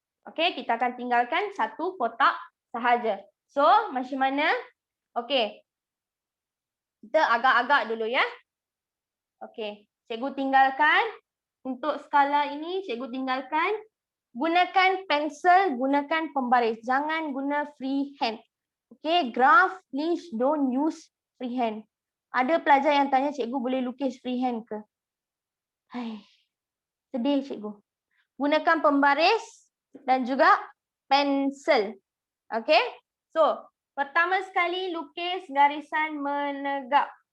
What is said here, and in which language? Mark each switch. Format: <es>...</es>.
<ms>Okey, kita akan tinggalkan satu kotak sahaja. So, macam mana? Okey. Kita agak-agak dulu ya. Okey, cikgu tinggalkan. Untuk skala ini, cikgu tinggalkan. Gunakan pensel, gunakan pembaris. Jangan guna freehand.</ms> <en>Okey, graph, please don't use freehand.</en> <ms>Ada pelajar yang tanya, cikgu boleh lukis freehand ke? Hai, sedih cikgu. Gunakan pembaris dan juga pensel. Okey, so pertama sekali lukis garisan menegak.</ms>